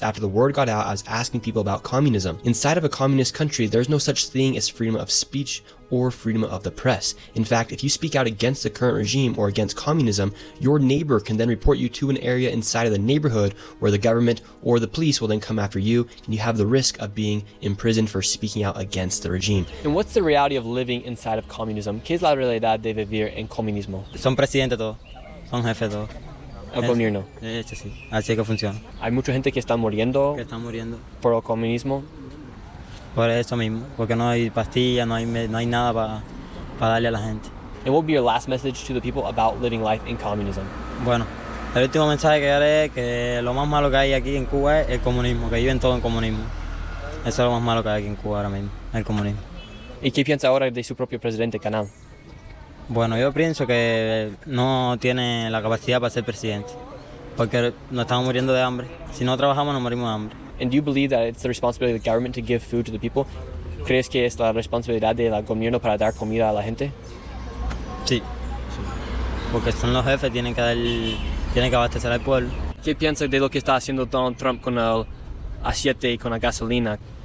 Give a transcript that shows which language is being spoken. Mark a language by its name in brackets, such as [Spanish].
[English] After the word got out, I was asking people about communism. Inside of a communist country, there's no such thing as freedom of speech or freedom of the press. In fact, if you speak out against the current regime or against communism, your neighbor can then report you to an area inside of the neighborhood where the government or the police will then come after you, and you have the risk of being imprisoned for speaking out against the regime. And what's the reality of living inside of communism? [Spanish] ¿Qué es la realidad de vivir en comunismo? Son presidentes todos, son jefes todos. El gobierno. Sí, así que funciona. Hay mucha gente que está muriendo por el comunismo. Por eso mismo, porque no hay pastillas, no hay nada para darle a la gente. [English] And what would be your last message to the people about living life in communism? [Spanish] Bueno, el último mensaje que daré es que lo más malo que hay aquí en Cuba es el comunismo, que viven todo en comunismo. Eso es lo más malo que hay aquí en Cuba ahora mismo, el comunismo. ¿Y qué piensa ahora de su propio presidente, Canal? Bueno, yo pienso que no tiene la capacidad para ser presidente, porque nos estamos muriendo de hambre. Si no trabajamos, nos morimos de hambre. [English] And do you believe that it's the responsibility of the government to give food to the people? [Spanish] ¿Crees que es la responsabilidad del gobierno para dar comida a la gente? Sí, porque son los jefes, tienen que abastecer al pueblo. ¿Qué piensa de lo que está haciendo Donald Trump con el aceite y con la gasolina?